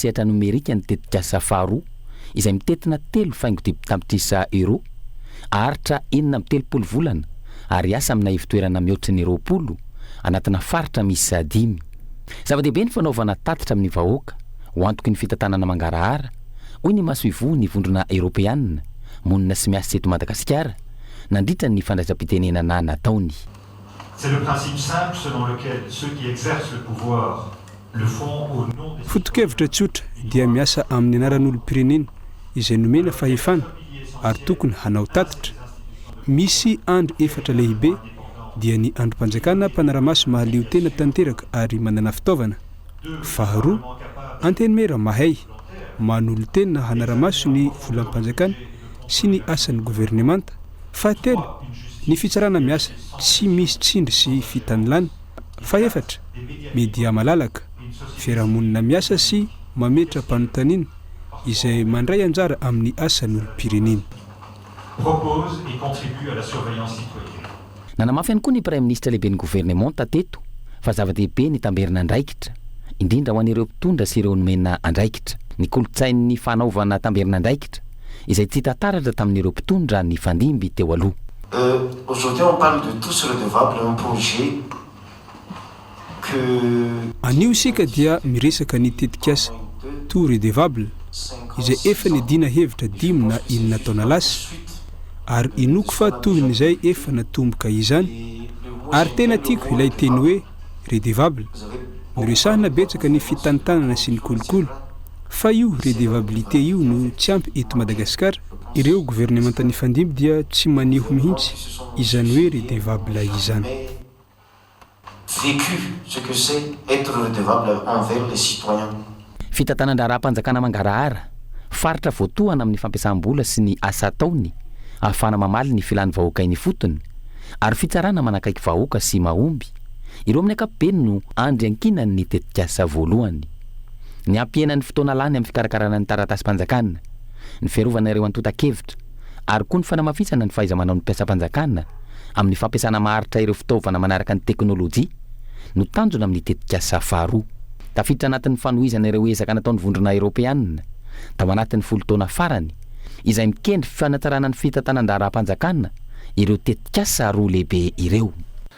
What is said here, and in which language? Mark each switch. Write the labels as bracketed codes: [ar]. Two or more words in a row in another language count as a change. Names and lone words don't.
[mg] sehatra nomerika ny tetika asa faharoa izay mitetina 3 tapitrisa euro aritra 70 volana ary asa amina ivitoerana mihoatra ny 20 anatina faritra misy 5 zava-dehibe ny fanaovana tatitra amin'ny vahoaka ho antoky ny fitantanana mangarahara hoy ny masoivo ny vondrona eropeanina monina sy miasa eto Madagasikara nandritra ny fandraisam-pitenenana nataony. [fr] C'est le principe simple selon lequel ceux qui exercent le pouvoir le font au nom des [mg] foto-kevitra tsotra dia miasa amin'ny anaran'olo-pirenena izay nomena fahefana ary tokony hanao tatitra misy andro efatra lehibe dia ny androm-panjakana mpanaramaso mahaleo tena tanteraka ary manana fitaovana faharoa antenimera mahay manolo tena hanaramaso ny volam-panjakana sy ny asan'ny gouvernemanta fahatelo ny fitsarana miasa tsy misy tsindry sy fitanilana faefatra media malalaka fiarahamonina miasa sy mametra mpanotaniana izay mandray anjara amin'ny asan'ny olo-pirenena [fr] propose et contribue à la surveillance citoyenne. [mg] Nanamafy ihany koa ny Premier ministre lehibe ny gouvernement tateto fa zava-dehibe ny tamberina andraikitra indrindra ho an'ireo mpitondra sy ireo nomena andraikitra ny kolotsain'ny fanaovana tamberina andraikitra izay tsy tantaratra tamin'ireo mpitondra ny fandimby teo aloha. [fr] Aujourd'hui on parle de tous redevables, un projet que [mg] anio isika dia miresaka ny tetikasa [fr] tout redevable [mg] izay efa nidina hevitra 5 na 9 taona lasa ary inoko fa tohin'izay efa natomboka izany ary tena tiako ilay teny hoe redevable miresahana betsaka ny fitantanana sy ny kolokolo fa io redevabilité io no tsy ampy eto Madagasikara ireo gouvernementa ny fandimby dia tsy maneho mihitsy izany hoe redevable izany [fr] vécu ce que c'est être redevable envers les citoyens. [mg] Fitantanana-raha-panjakana mangarahara faritra voatohana amin'ny fampiasam-bola sy ny asa ataony ahafana mamaly ny filan'ny vahoaka iny fotony ary fitsarana manakaiky vahoaka sy mahomby ireo amin'ny ankapobeny no andry ankinany ny tetikasa voalohany ny ampienan'ny fotoana lany amin'ny fikarakarana ny taratasy-panjakana ny fiarovana ireo antota-kevitra ary koa ny fanamafisana ny fahaiza-manao ny mpiasa-panjakana amin'ny fampiasana maharitra ireo fitaovana manaraka ny teknôlôjia no tanjona amin'ny tetikasa faharoa tafiditra anatin'ny fanohizana ireo ezaka nataon'ny vondrona eropeanina tao anatin'ny 10 taona farany izay mikendry fanatsarana ny fitantanan-daharam-panjakana ireo tetikasa roa lehibe ireo.